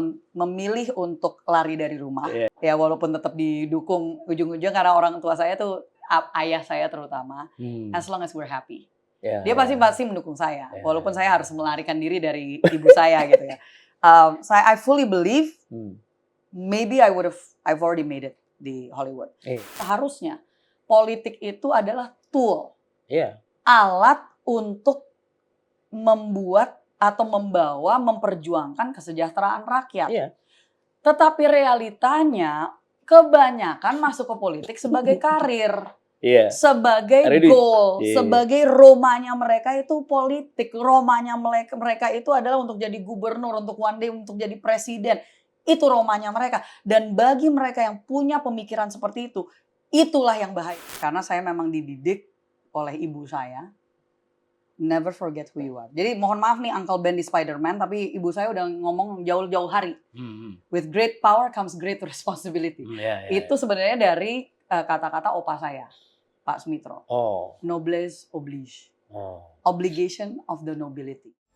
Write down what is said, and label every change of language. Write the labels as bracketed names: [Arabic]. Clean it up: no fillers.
[Indonesian] memilih untuk lari dari rumah. Iya. Ya walaupun tetap didukung ujung-ujung karena orang tua saya tuh ayah saya terutama. [English] As long as we're happy. [Indonesian] Ya, Dia pasti mendukung saya, Ya. walaupun saya harus melarikan diri dari ibu saya gitu ya. [English] I fully believe maybe I've already made it [Indonesian] di Hollywood. Seharusnya politik itu adalah tool, Iya. alat untuk membuat atau memperjuangkan kesejahteraan rakyat. Iya. Tetapi realitanya kebanyakan masuk ke politik sebagai karir. Iya. Sebagai goal, sebagai romanya mereka itu politik, romanya mereka itu adalah untuk jadi gubernur, untuk [English] one day [Indonesian] untuk jadi presiden. Itu romanya mereka. Dan bagi mereka yang punya pemikiran seperti itu, itulah yang bahaya. Karena saya memang dididik oleh ibu saya, [English] never forget who you are. [Indonesian] Jadi mohon maaf nih Uncle Ben di Spider-Man, tapi ibu saya udah ngomong jauh-jauh hari. [English] With great power comes great responsibility. [Indonesian] Itu sebenarnya dari kata-kata opa saya, Pak Sumitro. [French] Noblesse oblige. [English] Obligation of the nobility.